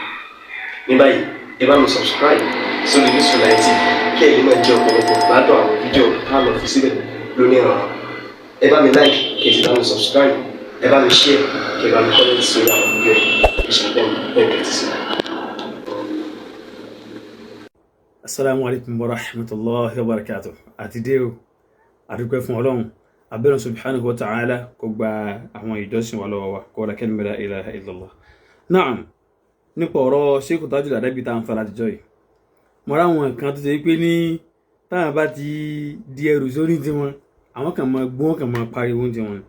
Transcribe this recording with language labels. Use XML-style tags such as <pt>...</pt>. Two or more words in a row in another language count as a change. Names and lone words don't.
<yo>Ní báyìí ẹ bá mi subscribe sórí Yusufullahi TV kí ẹ lè máa jẹ ọ̀pọ̀lọpọ̀ gbádùn àwọn fídíò táwọn fi síbẹ̀ lónìí ọ̀rọ̀. Ẹ bá mi like kí ẹ sì bá mi subscribe, ẹ bá mi share kí ẹ bá mi comment sórí àwọn fídíò yìí. Ìṣẹ̀lẹ̀ bẹ́ẹ̀ ti sí.</yo> <ar>السلام عليكم ورحمة الله وبركاته.</ar> <yo>Àti dé o, àdúpẹ́ fún Ọlọ́run. Abẹ́rẹ́</yo> <ar>سبحانه وتعالى</ar> <yo>kó gba àwọn ìjọsìn wa lọ́wọ́ wa kó la kalima</yo> <ar>لا إله إلا الله.</ar> <yo>Naam, nípa ọ̀rọ̀ Sheikh Tajul Adabi tá ń fa láti jọ yìí. Mo rá àwọn kan tó ṣe pé ní táwọn bá ti di ẹrù sórí tí wọn, àwọn kan máa gbọ́n kan máa pariwo tí wọn.</yo>